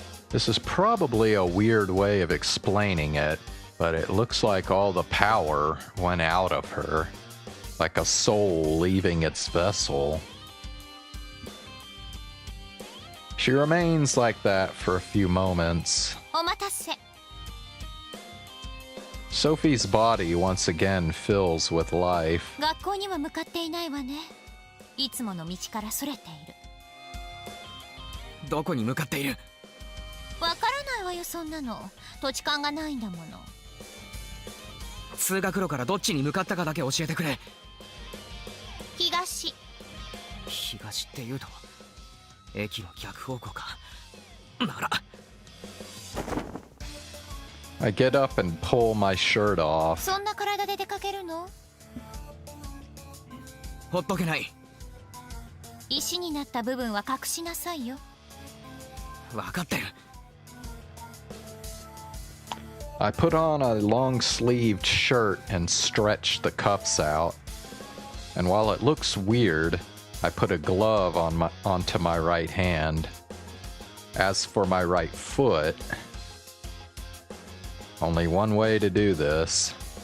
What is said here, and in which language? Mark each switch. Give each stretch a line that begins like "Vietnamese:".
English: This is probably a weird way of explaining it, but it looks like all the power went out of her, like a soul leaving its vessel. She remains like that for a few moments.
Japanese: お待たせ。
English: Sophie's body once again fills with life.
Japanese: 学校には向かっていないわね。いつもの道からそれている。どこに向かっている？わからないわよそんなの。土地勘がないんだもの。通学路からどっちに向かったかだけ教えてくれ。東。東って言うと駅の逆方向か。なら。
English: I get up and pull my shirt off.
Japanese: そんな体で出かけるの？ほっとけない。石になった部分は隠しなさいよ。分かってる。
English: I put on a long-sleeved shirt and stretch the cuffs out. And while it looks weird, I put a glove onto my right hand. As for my right foot, only one way to do this.